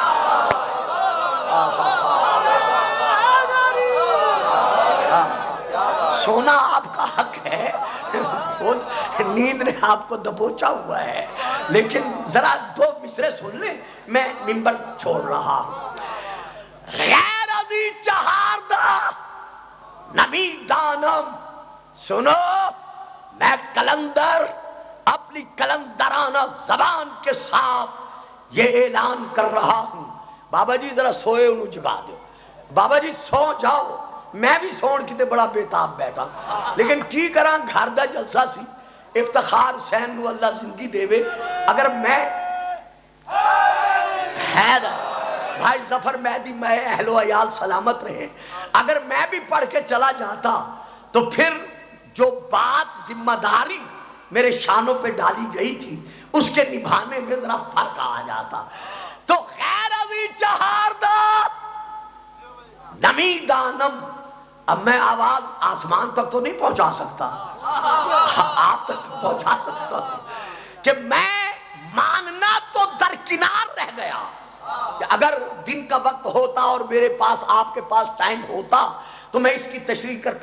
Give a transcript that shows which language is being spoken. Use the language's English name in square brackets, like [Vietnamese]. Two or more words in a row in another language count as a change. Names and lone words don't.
[Urdu] سونا آپ کا حق ہے، خود نیند نے آپ کو دبوچا ہوا ہے، لیکن ذرا 2 مصرے سن لیں، میں ممبر چھوڑ رہا ہوں. [Persian] غیر عزیز چہاردہ نمی دانم. [Urdu] سنو، میں کلندر اپنی کلندرانہ زبان کے ساتھ یہ اعلان کر رہا ہوں. [Punjabi] بابا جی ذرا سوئے انہوں جگا دو. [Urdu] بابا جی سو جاؤ، [Punjabi] میں بھی سون کتے بڑا بیتاب بیٹھا، لیکن کی کراں گھر دا جلسہ سی. افتخار حسین نو اللہ زندگی دے وے. [Urdu] اگر میں حیدر بھائی ظفر مہدی میں اہل و عیال سلامت رہے، اگر میں بھی پڑھ کے چلا جاتا تو پھر جو بات ذمہ داری میرے شانوں پہ ڈالی گئی تھی اس کے نبھانے میں ذرا فرق آ جاتا. [Persian] تو غیر عزیز چہاردہ نمی دانم. [Urdu] اب میں آواز آسمان تک تو نہیں پہنچا سکتا، آپ تک تو پہنچا سکتا ہوں کہ میں ماننا تو درکنار درکنار رہ گیا کہ اگر دن کا وقت ہوتا اور میرے پاس آپ کے پاس ٹائم ہوتا تو میں اس کی تشریح کرتا.